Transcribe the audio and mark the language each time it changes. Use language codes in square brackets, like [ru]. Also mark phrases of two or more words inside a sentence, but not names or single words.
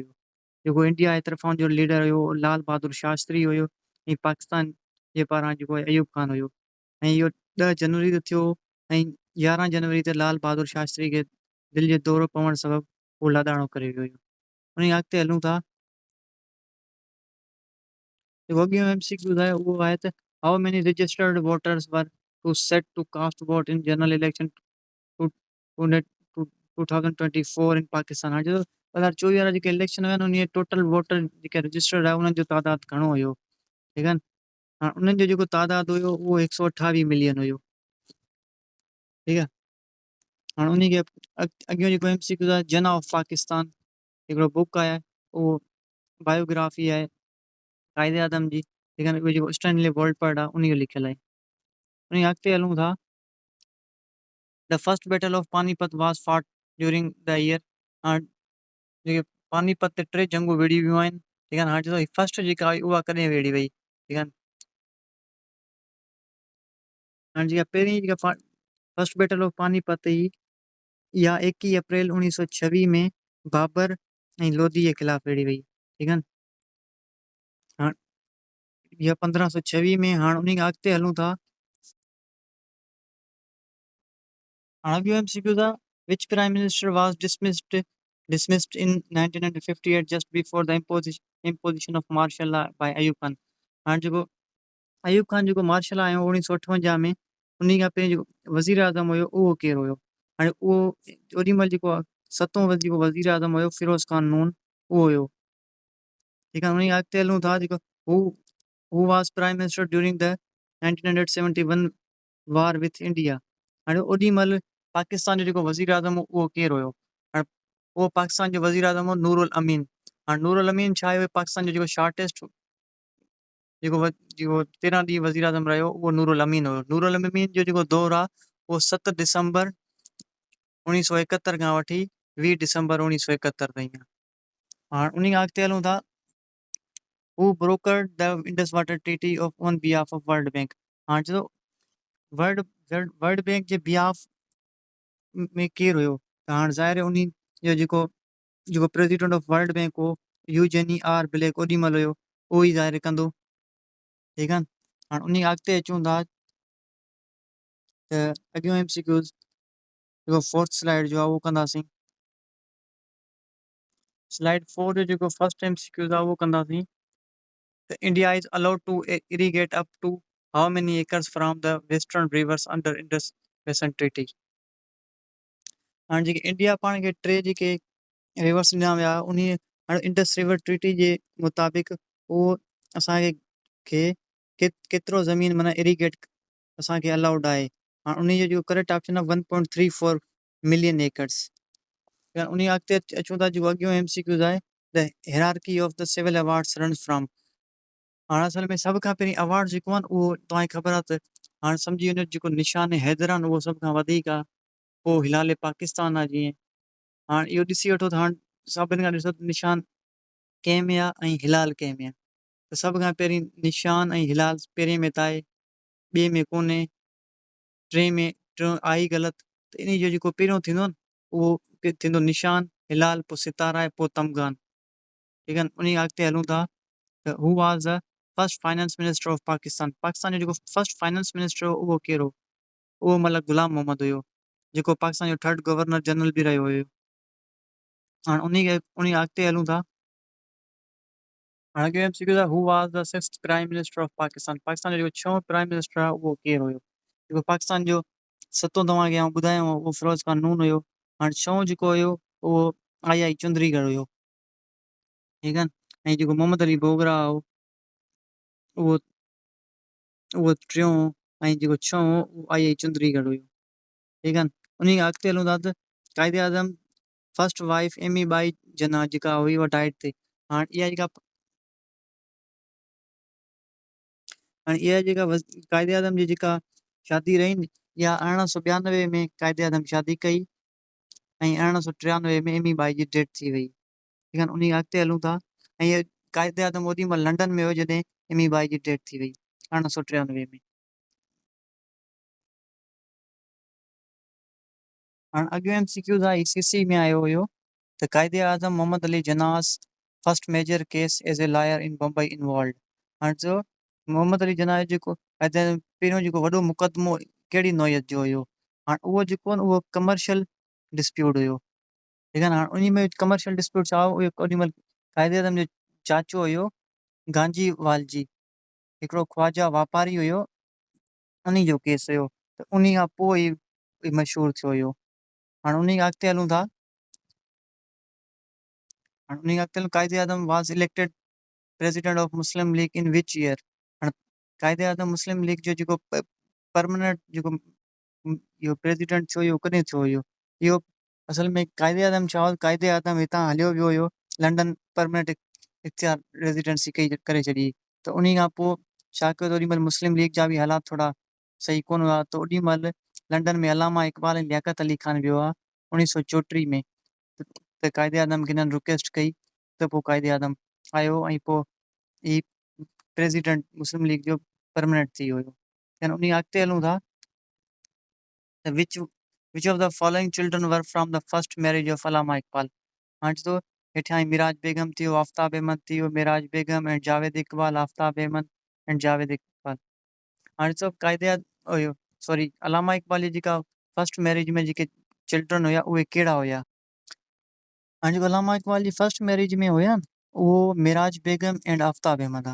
[sd] जेको इंडिया जे तरफ़ां जो लीडर हुयो उहो लाल बहादुर शास्त्री हुयो, ऐं पाकिस्तान जे पारां जेको अयूब खान हुयो। ऐं इहो 10 जनवरी ते थियो, ऐं 11 जनवरी ते लाल बहादुर शास्त्री खे दिलि जो दौरो पवण सबबु उहो लाॾाणो करे वियो हुयो। उन खां अॻिते हलूं था, जेको अॻियों MCQ आहे उहो आहे त [en] how many registered voters were to set to cast vote in general election to 2024 in Pakistan. [sd] हाणे जो 2024 वारा जेके इलेक्शन हुया न, उन [en] total voter [sd] जेके रजिस्टर्ड आहे उन्हनि जो तादाद घणो हुयो, ठीकु आहे न। हाणे उन्हनि जो जेको तादाद हुयो उहो 128 मिलियन हुयो, ठीकु आहे। हाणे उन खे अॻियों जेको MCQ आहे, जना ऑफ पाकिस्तान हिकिड़ो बुक आहे, उहो बायोग्राफी आहे कायदे आज़म जी, ठीकु आहे न। उहो जेको स्टैनली वॉलपर्ड आहे उन जो लिखियल आहे। उन खां अॻिते हलूं था, [en] the first battle of Panipat was fought during the year. [sd] हाणे जेके पानीपत ते 3 जंगूं विड़ी वियूं आहिनि, ठीकु आहे न। हाणे चवंदो फर्स्ट जेका हुई उहा कॾहिं विड़ी वई, ठीकु आहे न। हाणे जेका पहिरीं जेका [en] first battle of Panipat [sd] हुई, इहा 21 अप्रैल 1926 में बाबर ऐं लोधी जे ख़िलाफ़ विड़ी वई, ठीकु आहे न। हाणे इहा 1526 में। हाणे उन खां अॻिते हलूं था, हाणे अॻियों MCQ था, [en] which prime minister was dismissed in 1958 just before the imposition of martial law by अयूब खान। [sd] हाणे जेको अयूब खान जेको मार्शल आयो 1958 में, उन खां पहिरीं जेको वज़ीर आज़म हुयो उहो केरु हुयो। हाणे उहो ओॾी महिल जेको सतों जेको वज़ीर आज़म हुयो फिरोज़ खान नून, उहो हुयो, ठीकु आहे। उन खां अॻिते हलूं था, जेको [en] who was prime minister during the 1971 war with India. [sd] हाणे ओॾी महिल पाकिस्तान जो जेको वज़ीर आज़म हो उहो केरु हुयो। हाणे उहो पाकिस्तान जो वज़ीर आज़म हो नूरुल अमीन। हाणे नूरुल अमीन छा आहे, पाकिस्तान जो जेको शॉर्टेस्ट जेको 13 ॾींहं वज़ीर आज़म रहियो उहो नूरुल अमीन हुयो। नूरुल अमीन जो जेको दौरु आहे उहो 7 दिसंबर 1971 खां वठी 20 दिसंबर 1971 ताईं आहे। हाणे उन खां अॻिते हलूं था, [en] who brokered the Indus Water Treaty of on behalf of World Bank. [sd] हाणे चयो वर्ल्ड वर्ल्ड बैंक जे बिहाफ में केरु हुयो, त हाणे ज़ाहिर उन जो जेको जेको [en] president of World Bank [sd] हो यूजेनी आर ब्लैक ओॾी महिल हुयो, उहो ई ज़ाहिर कंदो, ठीकु आहे। हाणे उन खां अॻिते अचूं था, त अॻियों MCQ जेको [en] fourth slide [sd] जो आहे उहो कंदासीं। स्लाइड 4 जो जेको फर्स्ट MCQ आहे उहो कंदासीं, त [en] India is allowed to irrigate up to how many acres from the western rivers under Indus Basin Treaty. [sd] हाणे जेके इंडिया पाण खे 3 जेके रिवर्स ॾिना विया उन, हाणे इंडस रिवर ट्रीटी जे मुताबिक़ उहो असांखे केतिरो ज़मीन माना इरीगेट असांखे अलाउड आहे। हाणे उन जो जेको [en] correct option [sd] आहे [en] 1.34 million acres. [sd] उन खां अॻिते अचूं था, जेको अॻियों MCQ आहे, [en] the hierarchy of the civil awards runs from. [sd] हाणे असल में सभ खां पहिरीं अवार्ड जेको आहे न उहो तव्हांखे ख़बर आहे, त हाणे सम्झी वञो जेको निशान हैदर आहे न उहो सभ खां वधीक आहे, पोइ हिलाल पाकिस्तान आहे जीअं। हाणे इहो ॾिसी वठो त हाणे सभिनि खां ॾिसो निशान कंहिं में आहे ऐं हिलाल कंहिं में आहे, त सभ खां पहिरीं निशान ऐं हिलाल पहिरें में त आहे, ॿिए में कोन्हे, टियों आहे ई ग़लति। त इन जो जेको पहिरियों थींदो न उहो थींदो निशान, हिलाल, पोइ सितारा आहे, पोइ तमगान, ठीकु आहे। उन खां अॻिते हलूं था, त [en] who was the first finance minister of Pakistan. [sd] पाकिस्तान जो जेको [en] first finance minister [sd] हो उहो कहिड़ो, उहो मतिलबु गुलाम मोहम्मद हुयो, जेको पाकिस्तान जो 3rd [en] governor general [sd] बि रहियो हुयो। हाणे उन खां अॻिते हलूं था, हाणे अॻियों MCQ आहे, [en] who was the 6th prime minister of Pakistan. [sd] पाकिस्तान जो जेको 6हों [en] prime minister [sd] आहे उहो केरु हुयो। जेको पाकिस्तान जो 7हों तव्हांखे आउं ॿुधायो उहो फिरोज़ खान नून हुयो। हाणे 6हों जेको हुयो उहो आई चुंदरीगढ़ हुयो, ठीकु आहे। ऐं जेको मोहम्मद अली बोगरा हो उहो उहो 3हों, ऐं जेको 6हों उहो आई चुंदरीगढ़ हुयो, ठीकु आहे। उन खां अॻिते हलूं था, त कायदे आज़म [en] first wife [sd] एमी बाई जना जेका हुई उहा डाइट ते। हाणे इहा जेका कायदे आज़म जी जेका शादी रही न, इहा 1892 में कायदे आज़म शादी कई, ऐं 1893 में एमी बाई जी डेथ थी वई, ठीकु आहे। उन खां अॻिते हलूं था, ऐं इहे कायदे आज़म ओॾी महिल लंडन में हुयो जॾहिं एमी बाई जी डेथ थी वई 1893 में। हाणे अॻियो MCQ आहे ICC में आयो हुयो त [en] Quaid-e-Azam Mohammad Ali Jinnah's first major case as a lawyer in Bombay involved. [sd] हाणे चयो मोहम्मद अली जनास जेको पहिरियों जेको वॾो मुक़दमो कहिड़ी नौयत जो हुयो। हाणे उहो जेको आहे न उहो [en] commercial dispute [sd] हुयो। ठीकु आहे न। हाणे उन में [en] commercial dispute [sd] छा हुयो, उहो ओॾी महिल कायदे आज़म जो चाचो हुयो गांजी वालजी, हिकिड़ो ख्वाजा वापारी हुयो, उन्ही जो केस हुयो। त उन खां पोइ ई मशहूरु थियो हुयो। हाणे उन खां अॻिते हलूं था। हाणे उन खां अॻिते [en] Quaid-e-Azam was elected president of Muslim League in which year. [sd] हाणे कायदे आज़म मुस्लिम लीग जो जेको परमानेंट जेको इहो प्रेसिडेंट थियो इहो कॾहिं थियो हुयो। इहो असल में कायदे आज़म छा हो, कायदे आज़म हितां हलियो वियो हुयो लंडन परमानेंट इख्तियार रेजिडेंसी कई करे छॾी। त उन खां पोइ छा कयो त ओॾी महिल मुस्लिम लीग जा बि हालात थोरा सही कोन हुआ। त ओॾी महिल लंडन में अलामा इक़बाल ऐं लियाकत अली ख़ान वियो आहे 1934 में। त कायदे आज़म खे हिननि रिक्वेस्ट कई त पोइ कायदे आज़म आयो ऐं पोइ ही प्रेसिडेंट मुस्लिम लीग जो परमानेंट थी वियो हुयो। उन अॻिते हलूं था त [en] which of the following children were from the first marriage of Allama Iqbal. [sd] हाणे तो हेठियां मिराज बेगम थी वियो, आफ्ताब अहमद थी वियो, मिराज बेगम एंड जावेद इक़बाल, आफ्ताब अहमद एंड जावेद इक़बाल। हाणे सभु कायदे हुयो सॉरी अलामा इक़बाल जी जेका [en] first marriage [sd] में जेके चिल्ड्रन हुया उहे कहिड़ा हुया। हाणे जेको अलामा इक़बाल जी [en] first marriage [sd] में हुया न, उहो मिराज बेगम एंड आफ्ताब अहमद आहे।